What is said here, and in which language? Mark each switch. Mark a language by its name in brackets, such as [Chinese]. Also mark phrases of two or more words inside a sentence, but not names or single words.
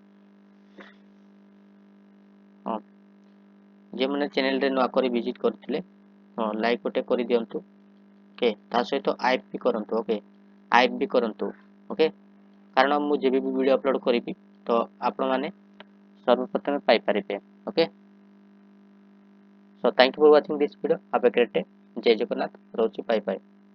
[Odia] ହଁ ଯେମାନେ ଚ୍ୟାନେଲରେ ନୂଆ କରି ଭିଜିଟ୍ କରିଥିଲେ ହଁ ଲାଇକ୍ ଗୋଟେ କରିଦିଅନ୍ତୁ। ଓକେ ତା ସହିତ ଆଇପ୍ ବି କରନ୍ତୁ। ଓକେ ଆଇପ୍ ବି କରନ୍ତୁ। ଓକେ କାରଣ ମୁଁ ଯେବେ ବି [English] video upload [Odia] କରିବି ତ ଆପଣମାନେ ସର୍ବପ୍ରଥମେ ପାଇପାରିବେ। [English] ଓକେ so thank you for watching this video. Have a great day. [Odia] ଜୟ ଜଗନ୍ନାଥ ରହୁଛି। [English] bye bye.